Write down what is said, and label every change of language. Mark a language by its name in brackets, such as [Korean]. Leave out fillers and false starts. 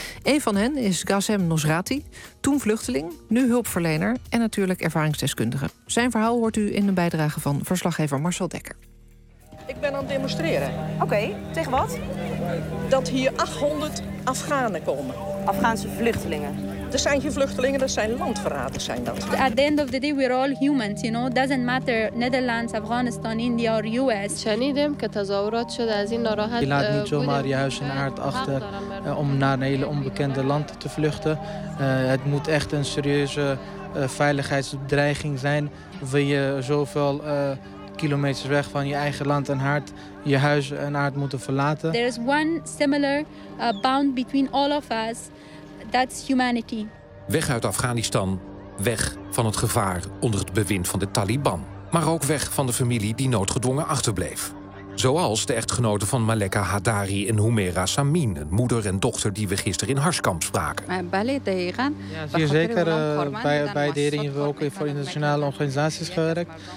[Dutch] Een van hen is Ghazem Nosrati, toen vluchteling, nu hulpverlener en natuurlijk ervaringsdeskundige. Zijn verhaal hoort u in een bijdrage van verslaggever Marcel Dekker. Ik ben aan het demonstreren. Oké, tegen wat? Dat hier 800 Afghanen komen. Afghaanse vluchtelingen. Er zijn geen vluchtelingen, er zijn landverraders zijn dat. [English] At the end of the day, we're all humans, you know. Doesn't matter Netherlands, Afghanistan, India or US. [Dutch] Je laat niet zomaar je huis en aard achter om naar een hele onbekende land te vluchten. Het moet echt een serieuze veiligheidsdreiging zijn. Wil je zoveel kilometers weg van je eigen land en haard je huis en aard moeten verlaten. [English] There is one similar bond between all of us. That's humanity. [Dutch] Weg uit Afghanistan, weg van het gevaar onder het bewind van de Taliban. Maar ook weg van de familie die noodgedwongen achterbleef. Zoals de echtgenoten van Maleka Hadari en Humera Samin, een moeder en dochter die we gisteren in Harskamp spraken. Ja, zeker bij de heren hebben we ook voor internationale organisaties gewerkt.